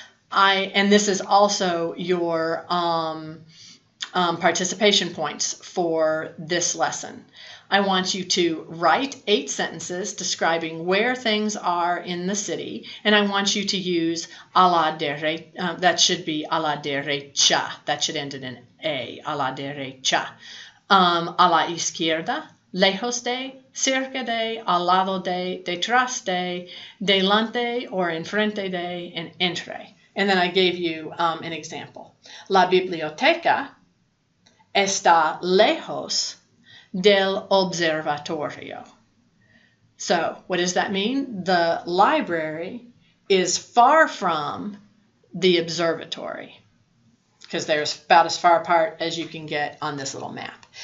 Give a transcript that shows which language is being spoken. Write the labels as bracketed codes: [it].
[en] And this is also your participation points for this lesson. I want you to write 8 sentences describing where things are in the city, and I want you to use a la derecha. That should be a la derecha. That should end in an A. [es] A la derecha. A la izquierda, lejos de, cerca de, al lado de, detrás de, delante or enfrente de, and entre. [en] And then I gave you an example. [es] La biblioteca está lejos del observatorio. [en] So what does that mean? The library is far from the observatory, because they're about as far apart as you can get on this little map.